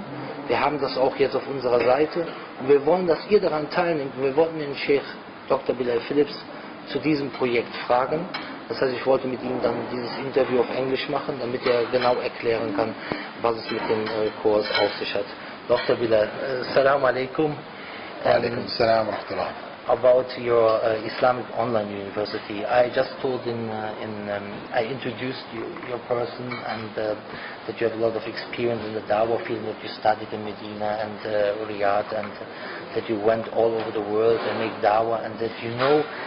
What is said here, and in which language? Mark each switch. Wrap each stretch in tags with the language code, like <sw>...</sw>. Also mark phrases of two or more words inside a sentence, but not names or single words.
<de>Wir haben das auch jetzt auf unserer Seite. Und wir wollen, dass ihr daran teilnehmt. Wir wollten den Sheikh Dr. Bilal zu diesem Projekt fragen. Das heißt, ich wollte mit ihm dann dieses Interview auf Englisch machen, damit er genau erklären kann, was es mit dem Kurs auf sich hat. Dr.</de> <ar>Bilal, السلام عليكم. عليكم السلام ورحمة الله.</ar> <en>About your Islamic Online University. I just told I introduced your person and that you have a lot of experience in the Dawah field, that you studied in Medina and Riyadh, and that you went all over the world and make Dawah, and that you know</en>